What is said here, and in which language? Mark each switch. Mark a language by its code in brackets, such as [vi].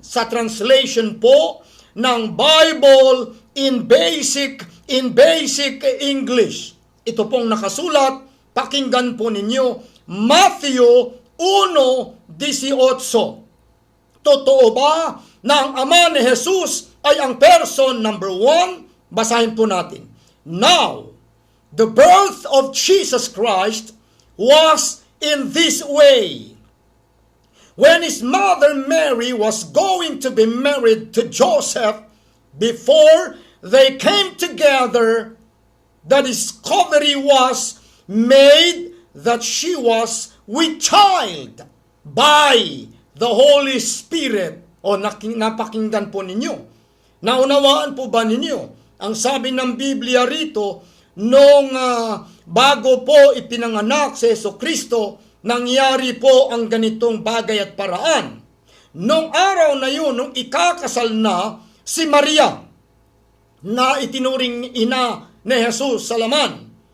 [tl] Sa translation po ng Bible [en] in basic English. [tl] Ito pong nakasulat, pakinggan po ninyo, Matthew 1:18. Totoo ba na ang ama ni Jesus ay ang [en] person number 1? [tl] Basahin po natin. [en] Now, the birth of Jesus Christ was in this way. When his mother Mary was going to be married to Joseph, before they came together, the discovery was made that she was with child by the Holy Spirit. [tl] O napakinggan po ninyo. Naunawaan po ba ninyo? Ang sabi ng Biblia rito, nung bago po ipinanganak si Jesucristo, nangyari po ang ganitong bagay at paraan. Nung araw na yun, nung ikakasal na si Maria, na itinuring ina ni Jesus sa laman.